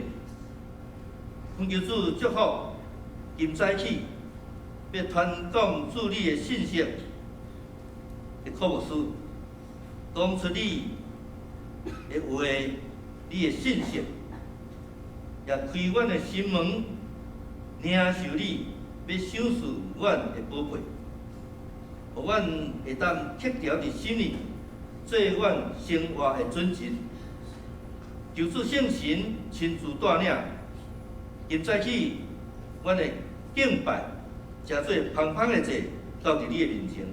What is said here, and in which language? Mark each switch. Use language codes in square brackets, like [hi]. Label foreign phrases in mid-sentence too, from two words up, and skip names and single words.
[nan] 恳求主祝福今早起要传讲主你的信息的科牧师，讲出你的话，你的信息，也开阮的心门，领受你要赏赐阮的宝贝，互阮会当刻条伫心里，做阮生活的准则。求主圣神亲自带领，今早起，阮的敬拜，诚做芳芳的祭，到伫你的面前。